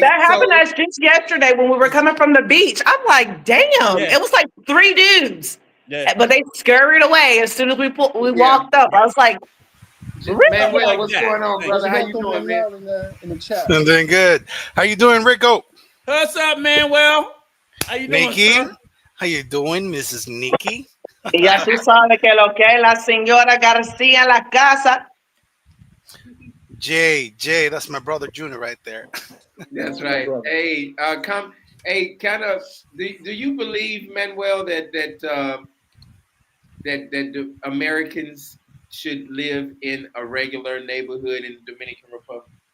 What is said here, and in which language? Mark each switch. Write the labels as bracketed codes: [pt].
[en] that happened to us just yesterday when we were coming from the beach. I'm like, damn, It was like 3 dudes, but they scurried away as soon as we walked up. I was like, man, what's going on, brother? How you doing, man? In the chat. I'm doing good. How you doing, Rico? What's up, Manuel? How you doing, Nikki? sir? How you doing, Mrs. Nikki? [es] Y ya tú sabes que lo que es la señora García en la casa. [en] Jay, that's my brother Junior right there. That's right. Hey, kind of. Do you believe, Manuel, that the Americans should live in a regular neighborhood in the Dominican Republic?